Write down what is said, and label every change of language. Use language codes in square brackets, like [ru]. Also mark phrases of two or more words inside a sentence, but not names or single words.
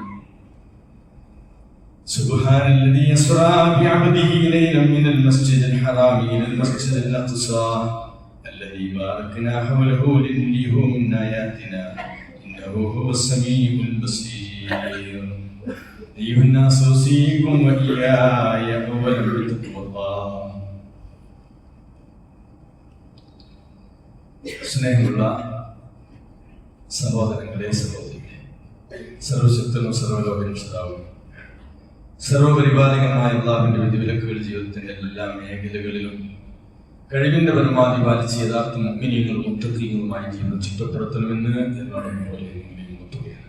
[ar] سبحان الذي أسرى بعبده ليلا من المسجد الحرام إلى المسجد الأقصى الذي باركنا حوله لنريه من آياتنا إنه هو السميع البصير أيها الناس أوصيكم وإياي أولا بتقوى الله. [ml] സ്നേഹമുള്ള സഹോദരങ്ങളെ സഹോദരികളെ, സർവശക്തനും സർവലോകരക്ഷിതാവും സർവപരിപാലകമായ അല്ലാഹുവിന്റെ വിധിവിലക്കുകൾ ജീവിതത്തിന്റെ എല്ലാ മേഖലകളിലും കഴിവിന്റെ പരമാവധി പാലിച്ച് യഥാർത്ഥ മുഅ്മിനീങ്ങളും മുത്തഖീങ്ങളുമായി ജീവിതം ചിട്ടപ്പെടുത്തണമെന്ന് എന്നോട് മുത്തുകയാണ്.